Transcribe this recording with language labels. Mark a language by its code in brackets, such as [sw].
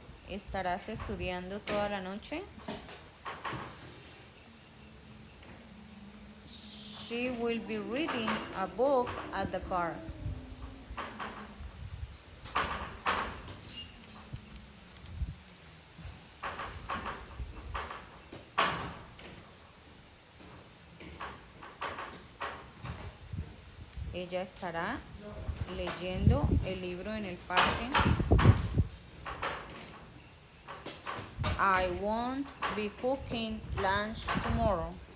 [es] ¿Estarás estudiando toda la noche? [en] She will be reading a book at the park. [es] Ella estará leyendo el libro en el parque. [en] I won't be cooking lunch tomorrow.